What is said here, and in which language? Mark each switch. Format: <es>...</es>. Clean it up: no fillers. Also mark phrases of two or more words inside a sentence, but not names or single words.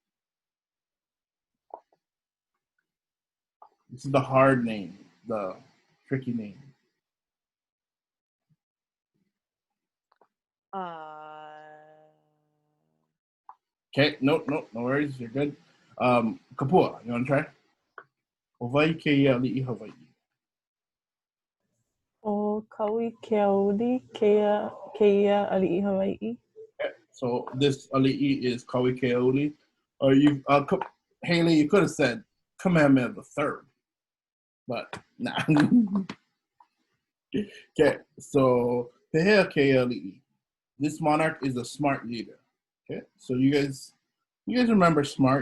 <en>This is the hard name, the tricky name. Okay, no worries. You're good. Kapua, you want to try?</en> <haw>Owai Keia Ali'i Hawaii. O kaui keauli keia ali'i Hawaii.</haw> <en>Okay, so this ali'i is kaui keauli. Or Haley, you could have said Kamehameha the Third, but nah.</en> <haw>Okay, so Pehea Keia Ali'i.</haw> <en>This monarch is a smart leader. Okay, so you guys remember smart?</en>